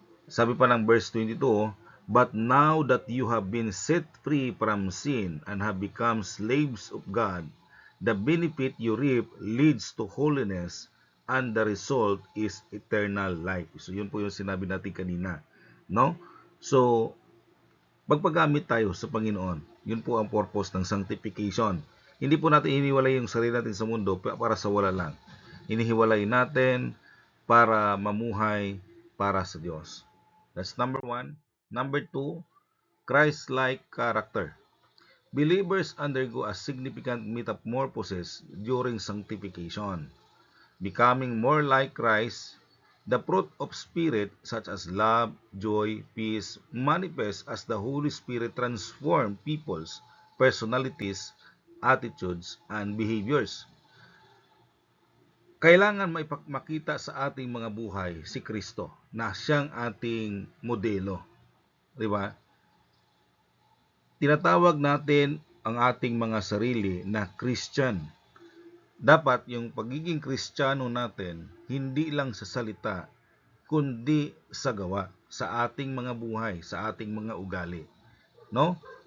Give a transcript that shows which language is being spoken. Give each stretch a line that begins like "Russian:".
Filipino: Sabi pa ng
English: verse 22, but now that you have been set free from sin and have become slaves of God, the benefit you reap leads to holiness and the result is eternal life.
Filipino: So yun po yung sinabi natin kanina, no? So pagpagamit tayo sa Panginoon, yun po ang purpose ng sanctification. Hindi po natin iniwalay yung sarili natin sa mundo para sa wala lang. Inihiwalay natin para mamuhay para sa Diyos.
English: That's number one. Number two, Christ-like character. Believers undergo a significant metamorphosis during sanctification. Becoming more like Christ, the fruit of Spirit such as love, joy, peace manifest as the Holy Spirit transforms people's personalities, attitudes, and behaviors.
Filipino: Kailangan makita sa ating mga buhay si Kristo na siyang ating modelo. Di ba? Tinatawag natin ang ating mga sarili na Christian. Dapat yung pagiging Kristiyano natin, hindi lang sa salita, kundi sa gawa, sa ating mga buhay, sa ating mga ugali. No?